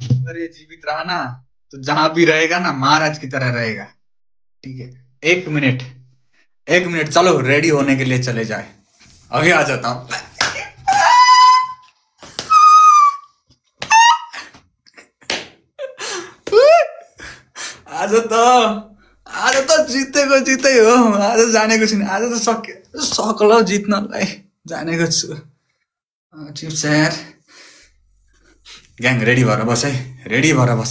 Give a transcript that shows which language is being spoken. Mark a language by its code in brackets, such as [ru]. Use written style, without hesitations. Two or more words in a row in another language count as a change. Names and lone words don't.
[hi] अंदर ये जीवित रहा ना तो जहां भी रहेगा ना महाराज की तरह रहेगा। ठीक है, 1 मिनट चलो रेडी होने के लिए चले जाए। अभी आ जाता हूँ। [ne] आज त जितेको जितै हो। आज जानेको छैन, आज त सकल जित्नलाई जानेको छु। चिप्स यार ग्याङ रेडी भएर बस है, रेडी भएर बस।